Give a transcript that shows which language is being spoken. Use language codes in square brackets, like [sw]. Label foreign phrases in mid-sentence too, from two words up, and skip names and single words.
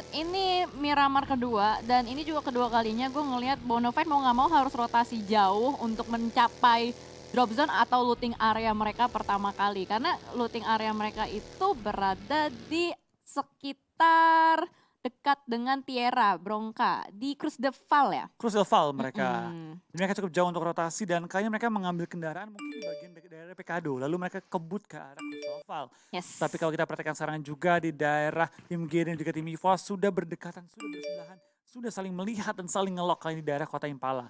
[id] Ini Miramar kedua dan ini juga kedua kalinya gue ngelihat Bonafide mau nggak mau harus rotasi jauh untuk mencapai [en] drop zone [id] atau [en] looting area [id] mereka pertama kali. Karena [en] looting area [id] mereka itu berada di sekitar dekat dengan Tierra, Bronca, di Cruz de Val ya. Cruz del Val mereka. Mm-mm. Mereka cukup jauh untuk rotasi dan kayaknya mereka mengambil kendaraan mungkin di bagian daerah Pekado. Lalu mereka kebut ke arah Cruz del Val. Yes. Tapi kalau kita perhatikan sekarang juga di daerah tim G dan juga tim EVOS sudah berdekatan, sudah bersebelahan. Sudah saling melihat dan saling ngelok kali di daerah kota Impala.